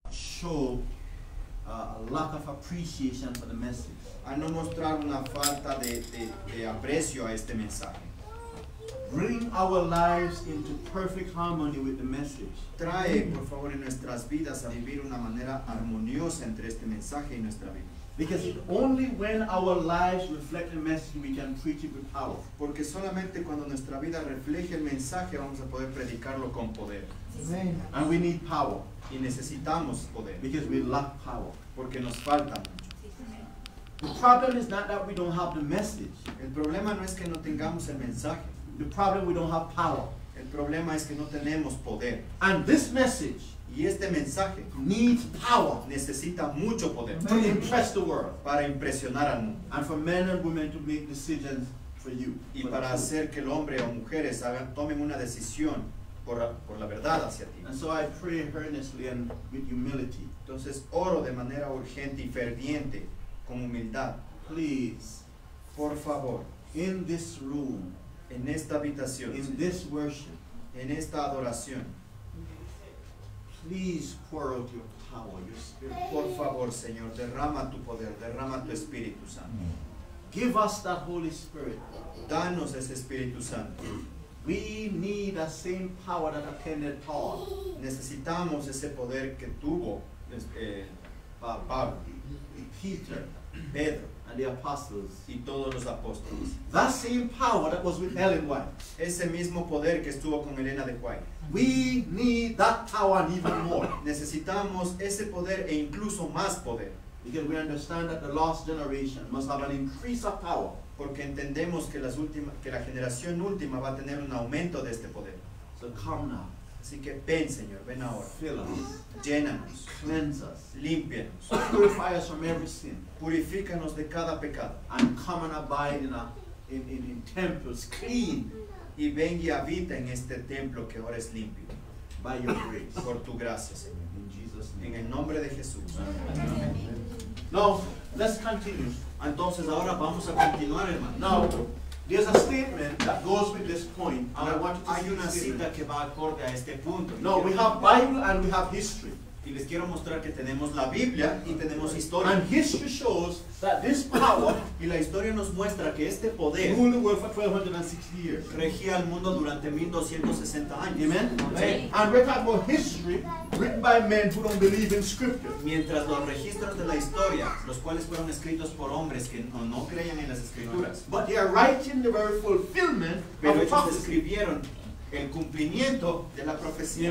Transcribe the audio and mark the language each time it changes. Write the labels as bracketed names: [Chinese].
[English] show a lack of appreciation for the message. [Spanish] A no mostrar una falta de aprecio a este mensaje. [English] Bring our lives into perfect harmony with the message. [Spanish] Trae, por favor, en nuestras vidas a vivir una manera armoniosa entre este mensaje y nuestra vida. [English] Because only when our lives reflect the message we can preach it with power. [Spanish] Porque solamente cuando nuestra vida refleje el mensaje vamos a poder predicarlo con poder. [English] Amen. And we need power. [Spanish] Y necesitamos poder. [English] Because we lack power. [Spanish] Porque nos falta mucho. [English] The problem is not that we don't have the message. [Spanish] El problema no es que no tengamos el mensaje. [English] The problem we don't have power. [Spanish] El problema es que no tenemos poder. [English] And this message [Spanish] Y este mensaje [English] needs power [Spanish] necesita mucho poder [English] to impress the world. [Spanish] para impresionar al mundo. [English] And for men and women to make decisions for you. [Spanish] Y [English] for [Spanish] para [English] the truth. [Spanish] hacer que el hombre o mujeres tomen una decisión por la verdad hacia ti. [English] And so I pray earnestly and with humility. [Spanish] Entonces oro de manera urgente y ferviente, con humildad. [English] Please, [Spanish] Por favor, [English] in this room, [Spanish] en esta habitación, [English] in this worship, [Spanish] en esta adoración, [English] please pour out your power, your spirit. [Spanish] por favor, Señor, derrama tu poder, derrama tu Espíritu Santo. [English] Give us that Holy Spirit. [Spanish] Danos ese Espíritu Santo. [English] We need that same power that attended Paul. [Spanish] Necesitamos ese poder que tuvo Pablo, [English] Peter, [Spanish] Pedro [English] and the apostles. [Spanish] y todos los apóstoles. [English] That same power that was with Ellen White. [Spanish] Ese mismo poder que estuvo con Elena de White. [English] We need that power and even more. [Spanish] Necesitamos ese poder e incluso más poder. [English] Because we understand that the last generation must have an increase of power. [Spanish] Porque entendemos que la generación última va a tener un aumento de este poder. [English] So come now. [Spanish] Así que ven, Señor, ven ahora. [English] Fill us. [Spanish] Llénanos, [English] Cleanse us. [Spanish] límpianos, [English] Purify us from every sin. [Spanish] purifícanos de cada pecado. [English] And come and abide in temples clean [Spanish] Y ven y habita en este templo que ahora es limpio. [English] by your grace. [Spanish] Por tu gracia, Señor. [English] In Jesus' [Spanish] En [English] name. [Spanish] el nombre de Jesús. [English] Now, let's continue. [Spanish] Entonces ahora vamos a continuar, hermano. [English] Now, there's a statement that goes with this point. And I [Spanish] Ahora [English] want you to [Spanish] hay [English] see [Spanish] una [English] the statement. [Spanish] cita que va acorde a este punto. [English] No, we have Bible and we have history. [Spanish] Y les quiero mostrar que tenemos la Biblia y tenemos historia. [English] And history shows that this power [Spanish] Y la historia nos muestra que este poder [English] ruled the world for 1260 years. [Spanish] regía al mundo durante 1260 años. [English] Amen? [Spanish] Sí. [English] And we're talking about history written by men who don't believe in scripture. [Spanish] Mientras los registros de la historia, los cuales fueron escritos por hombres que no creían en las escrituras, [English] But they are writing the very fulfillment [Spanish] pero [English] of [Spanish] ellos [English] prophecy. [Spanish] escribieron el cumplimiento de la profecía.